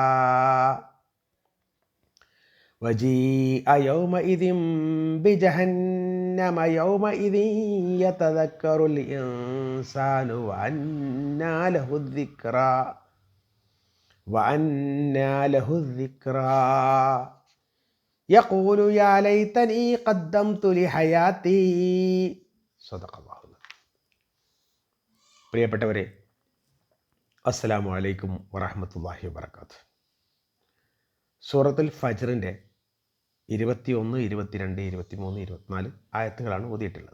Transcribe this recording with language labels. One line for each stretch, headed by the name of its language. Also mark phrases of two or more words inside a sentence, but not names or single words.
Arabic: وجيء يومئذ بجهنم يومئذ يتذكر الإنسان وأنى له الذكرى يقول يا ليتني قدمت لحياتي. صدق الله.
Malayalam: പ്രിയപ്പെട്ടവരെ,
Arabic: السلام عليكم ورحمة الله وبركاته.
Malayalam: സൂറത്തുൽ ഫജ്റിൻ്റെ 21, 22, 23, 24 ആയത്തുകളാണ് ഓതിയിട്ടുള്ളത്.